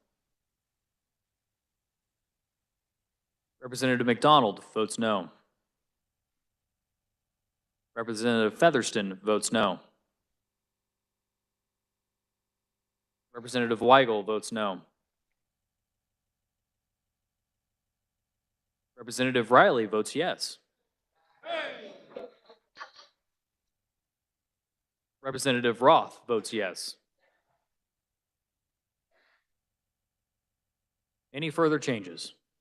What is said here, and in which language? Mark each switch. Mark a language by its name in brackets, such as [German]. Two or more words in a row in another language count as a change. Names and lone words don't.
[English] Representative McDonald votes no. Representative Featherston votes no. Representative Weigel votes no. Representative Riley votes yes. Representative Roth votes yes. Any further changes?